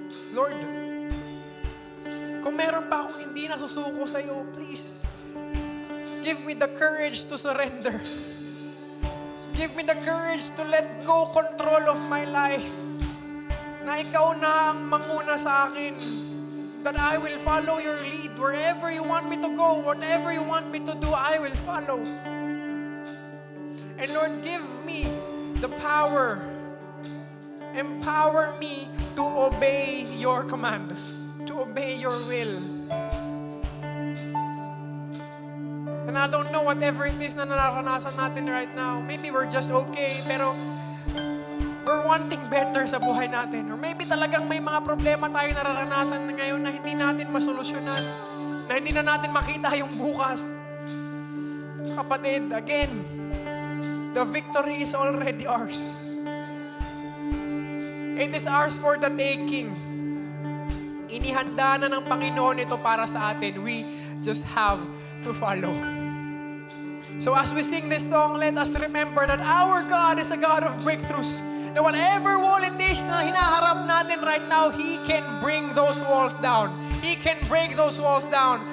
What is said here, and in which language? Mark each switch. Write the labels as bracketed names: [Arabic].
[Filipino] Lord, kung meron pa akong hindi nasusuko sa iyo, [English] please, give me the courage to surrender. Give me the courage to let go control of my life. [Filipino] Na ikaw na ang manguna sa akin. [English] That I will follow your lead. Wherever you want me to go, whatever you want me to do, I will follow. And Lord, give me the power. Empower me to obey your command. To obey your will. And I don't know whatever it is [Filipino] na nararanasan natin [English] right now. Maybe we're just okay, [Filipino] pero [English] we're wanting better [Filipino] sa buhay natin. [English] Or maybe [Filipino] talagang may mga problema tayo nararanasan ngayon na hindi natin masolusyonan. Na hindi na natin makita yung bukas. [English] Kapatid, again, the victory is already ours. It is ours for the taking. [Filipino] Inihanda na ng Panginoon ito para sa atin. [English] We just have to follow. So as we sing this song, let us remember that our God is a God of breakthroughs. Na whatever wall it is [Filipino] na hinaharap natin [English] right now, He can bring those walls down. He can break those walls down.